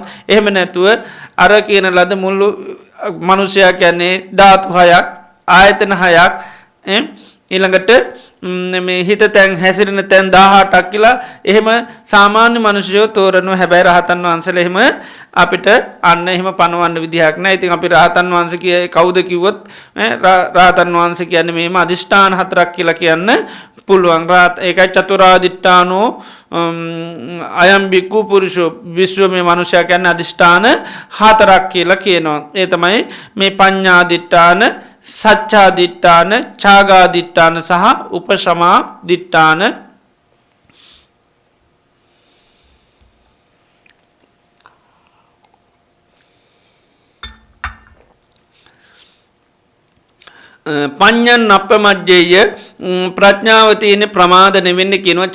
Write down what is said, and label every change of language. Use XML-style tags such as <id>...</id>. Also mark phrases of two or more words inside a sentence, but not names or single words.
<si>එහෙම නැතුව අර කියන ලද මුළු මිනිසයා කියන්නේ ධාතු හයක්, ආයතන හයක්, ඊළඟට මේ හිත තැන් හැසිරෙන තැන් 18ක් කියලා එහෙම සාමාන්‍ය මිනිස්සුયો තෝරනවා. හැබැයි රහතන් වහන්සේලා එහෙම අපිට අන්න එහෙම පණවන්න විදිහක් නැහැ. ඉතින් අපි රහතන් වහන්සේ කවුද කිව්වොත් රහතන් වහන්සේ කියන්නේ මේම අදිෂ්ඨාන හතරක් කියලා කියන්න පුළුවන්. ඒකයි</si> <pi>චතුරාදිට්ඨානෝ අයම් බික්ඛු පුරුෂෝ</pi> <si>විශ්ව මේ මනුෂ්‍යයා කියන්නේ අදිෂ්ඨාන හතරක් කියලා කියනවා. ඒ තමයි මේ</si> <pi>පඤ්ඤාදිට්ඨාන, සච්ඡාදිට්ඨාන, ඡාගාදිට්ඨාන</pi> <si>සහ උපසමාදිට්ඨාන.</si> <pi>පඤ්ඤන් අපමජ්ජේය</pi> <si>ප්‍රඥාව තියෙන ප්‍රමාද නෙවෙන්න කියනවා.</si>